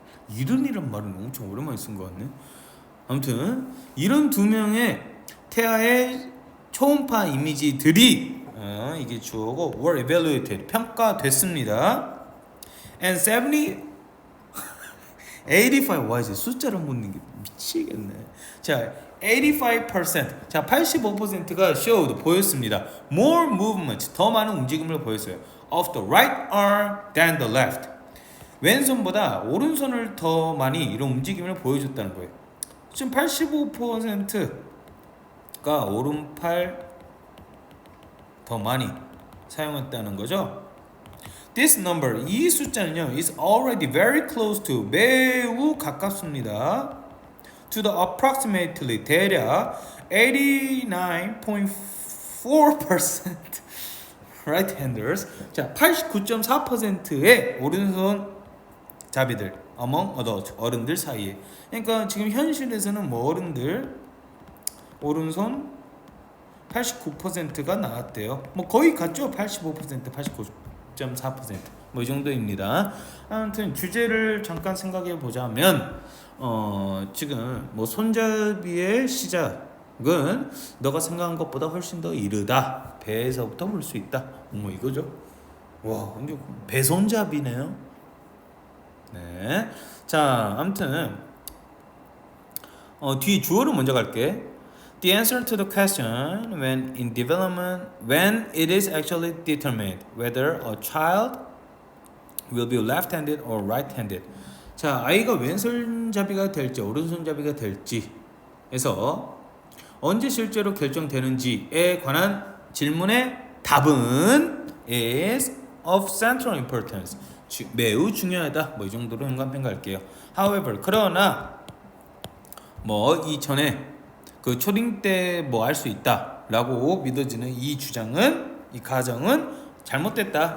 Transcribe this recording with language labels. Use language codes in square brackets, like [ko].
[ko] 70이란 말은 엄청 오랜만에 쓴 것 같네. 아무튼 72명의 태아의 초음파 이미지들이 이게 주어고 were evaluated 평가됐습니다. And 85 와 이제 숫자를 못 넣는 게 미치겠네. 자, 85% 자 85%가 showed 보였습니다. More movement 더 많은 움직임을 보였어요. [en] Of the right arm than the left. [ko] 왼손보다 오른손을 더 많이 이런 움직임을 보여줬다는 거예요. 지금 85%가 오른팔 더 많이 사용했다는 거죠. [en] This number, 이 숫자는요, is already very close to, 매우 가깝습니다. To the approximately, 대략 89.4% right-handers. [ko] 자, 89.4%의 오른손 자비들, among adults, 어른들 사이에. 그러니까 지금 현실에서는 뭐 어른들, 오른손 89%가 나왔대요. 뭐 거의 같죠? 85%, 89.4%. 뭐 이 정도입니다. 아무튼 주제를 잠깐 생각해 보자면 지금 뭐 손잡이의 시작은 너가 생각한 것보다 훨씬 더 이르다. 배에서부터 볼 수 있다. 뭐 이거죠. 와, 근데 배손잡이네요. 네. 자, 아무튼 뒤 주어를 먼저 갈게. [en] The answer to the question when in development, when it is actually determined whether a child will be left-handed or right-handed. [ko] 자, 아이가 왼손잡이가 될지 오른손잡이가 될지에서 언제 실제로 결정되는지에 관한 질문의 답은 is of central importance. 매우 중요하다. 뭐 이 정도로 현관평가할게요. However, 그러나 뭐 이전에 그 초딩 때 뭐 알 수 있다라고 믿어지는 이 주장은, 이 가정은 잘못됐다.